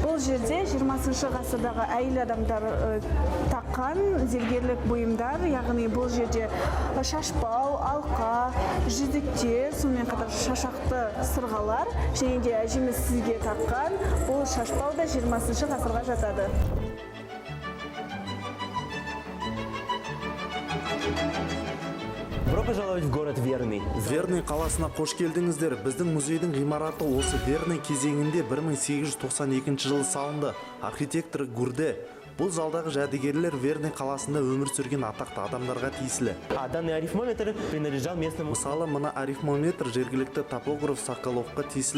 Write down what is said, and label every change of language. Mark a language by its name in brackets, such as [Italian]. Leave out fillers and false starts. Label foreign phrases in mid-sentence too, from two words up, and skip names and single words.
[Kazakh] Бұл жерде 20 ғасырдағы әйел адамдар таққан зергерлік бұйымдар, яғни бұл жерде шашпау, алқа, жүзіктер, сонымен қатар шашақты сырғалар, және де әжеміз сізге таққан бұл шашпау да 20 ғасырға жатады. [Russian] Добро пожаловать в город Верный. [Kazakh] Верный қаласына қош келдіңіздер. Біздің музейдің ғимараты осы Верный кезеңінде 1892 жылы салынды. Архитектор Гурде. Бұл залдағы жәдігерлер Верный қаласында өмір сүрген атақты адамдарға тиесілі. [Russian] А данный арифмометр принадлежал местному. [Kazakh] Мысалы, мына арифмометр жергілікті топограф Соколовқа тиесілі.